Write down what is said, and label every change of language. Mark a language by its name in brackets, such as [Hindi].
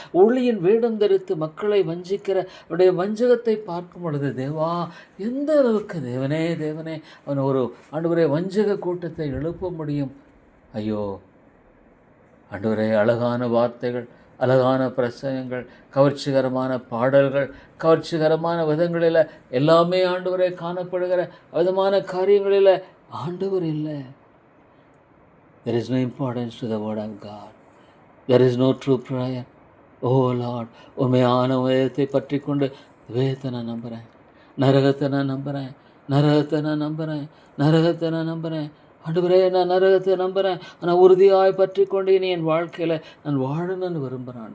[Tamil] ஒளியின் வேடம் தரித்து மக்களை வஞ்சிக்கிற அவருடைய வஞ்சகத்தை பார்க்கும் பொழுது தேவா, எந்த அளவுக்கு தேவனே தேவனே அவன் ஒரு ஆண்டவரே வஞ்சக கூட்டத்தை எழுப்ப முடியும்? ஐயோ ஆண்டவரே, அழகான வார்த்தைகள், அழகான பிரசங்கங்கள், கவர்ச்சிகரமான பாடல்கள், கவர்ச்சிகரமான விதங்களில் எல்லாமே ஆண்டவரே காணப்படுகிற விதமான காரியங்களில் ஆண்டவர் இல்லை. [English] There is no importance to the word of God. There is no true prayer. [Tamil] Oh Lord, உண்மையான வேதத்தை பற்றி கொண்டு வேதத்தை நான் நம்புகிறேன், நரகத்தை நான் நம்புகிறேன், நரகத்தை நான் நம்புகிறேன், நரகத்தை நான் நம்புகிறேன். ஆண்டவரே, நான் நரகத்தை நம்புகிறேன், ஆனால் உறுதியாய் பற்றி கொண்டு இனி என் வாழ்க்கையில் நான் வாழணும்னு விரும்புகிறேன்.